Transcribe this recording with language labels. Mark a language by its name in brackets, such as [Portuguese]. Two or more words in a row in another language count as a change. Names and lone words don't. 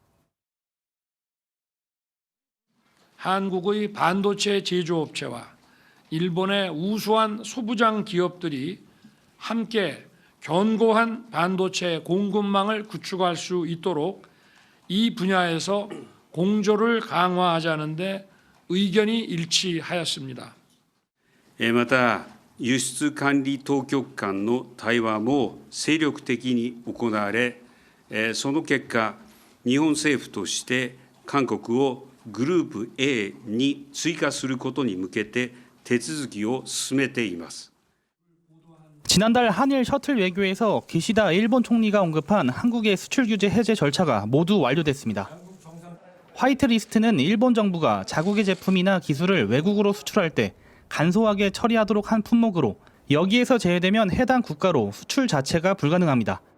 [Korean] 한국의 반도체 제조업체와 일본의 우수한 소부장 기업들이 함께 견고한 반도체 공급망을 구축할 수 있도록 이 분야에서 공조를 강화하자는 데 의견이 일치하였습니다. [Japanese] また輸出管理当局間の対話も精力的に行われ、その結果、日本政府として韓国をグループ A に追加することに向けて手続きを進めています。 [Korean] 지난달 한일 셔틀 외교에서 기시다 일본 총리가 언급한 한국의 수출 규제 해제 절차가 모두 완료됐습니다. 화이트리스트는 일본 정부가 자국의 제품이나 기술을 외국으로 수출할 때 간소하게 처리하도록 한 품목으로 여기에서 제외되면 해당 국가로 수출 자체가 불가능합니다.